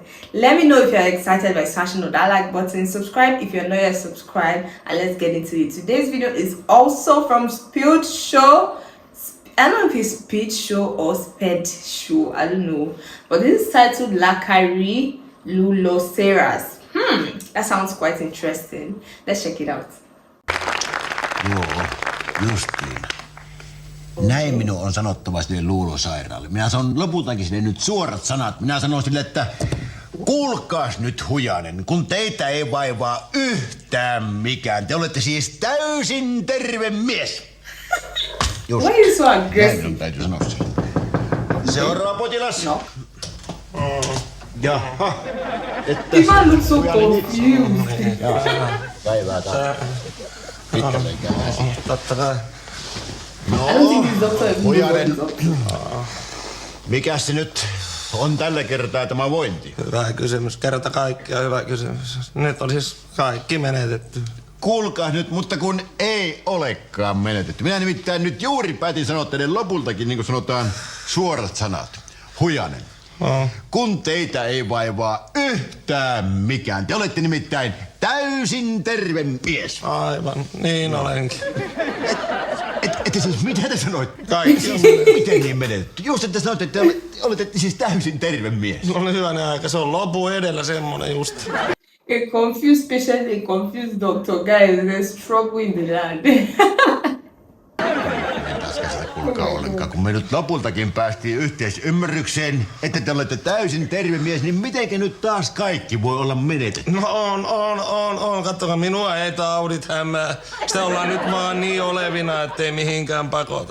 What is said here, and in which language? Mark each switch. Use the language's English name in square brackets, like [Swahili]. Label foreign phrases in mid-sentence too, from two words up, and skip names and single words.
[English] Let me know if you're excited by smashing on that like button. Subscribe if you're not yet subscribed, and let's get into it. Today's video is also from Speed Show. I don't know if it's Speed Show or Sped Show, I don't know, but this is titled Lakari Luloceras. That sounds quite interesting. Let's check it out. [Finnish] Joo, justiin. Näin minun on sanottava sille luulosairaalle. Minä sanon lopultakin sille nyt suorat sanat. Minä sanon sille, että kuulkaas nyt Hujanen, kun teitä ei vaivaa yhtään mikään. Te olette siis täysin terve mies. Just. [English] Why are you so [Finnish] Näin [English] aggressive? [Finnish] minun täytyy sanoa sille. Seuraava potilas. No. Jaha. [English] You man look so confused. [Finnish] Päivää taas. Pitkälle käydään. Totta kai. [English] I don't think this doctor is [Finnish] Hujanen. [English] good. [Finnish] Mikäs se nyt on tällä kertaa tämä vointi? Hyvä kysymys. Kerta kaikkiaan hyvä kysymys. Nyt on siis kaikki menetetty. Kuulkaa nyt, mutta kun ei olekaan menetetty. Minä nimittäin nyt juuri päätin sanoa teille lopultakin, niin kuin sanotaan, suorat sanat. Hujanen. Kun teitä ei vaivaa yhtään mikään. Te olette nimittäin täysin terve mies. Aivan, niin olenkin. Ette siis, mitä te sanoit? Kaikki on Miten niin menetetty? Just että sanoitte, että te olette siis täysin terve mies. oli hyvänen aika. Se on lopu edellä semmonen just. [English] A confused patient, a confused doctor. Guys, there's trouble in the land. [Finnish] En taas käsitä kuulkaa ollenkaan. Kun me nyt lopultakin päästiin yhteisymmärrykseen, että te olette täysin terve mies, niin mitenkä nyt taas kaikki voi olla menetetty? No on. Katsokaa, minua ei taudit hämää. Sitä ollaan nyt vaan niin olevina, ettei mihinkään pakota.